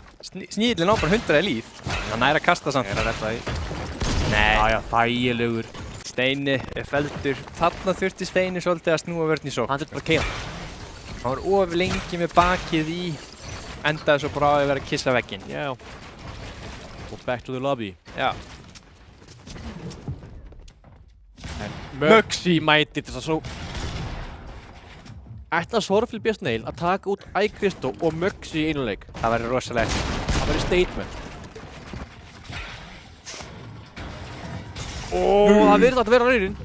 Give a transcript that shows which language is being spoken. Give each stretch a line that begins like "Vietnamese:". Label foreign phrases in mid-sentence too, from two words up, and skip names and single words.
Icelandic: Sníðlinn á bara 100 líf. Hann nær að kasta samt. Er að redda því. Nei. Já, já, þægilegur. Steini er feldur. Þarna þurfti Steini svolítið að snúa vörn í sókn. Hann þurfti bara að keyra. Hann var of lengi með bakið í. Endaði svo bara á að vera að kissa vegginn. Já. Og
English: back to the lobby.
Icelandic: Já. Muxi mæti til þess að svo... Ætla Sorflubjörn Sneil að taka út Ægvistó og Muxi í einu leik. Það væri rosalegt. Það væri statement. Það virðist að vera raunin.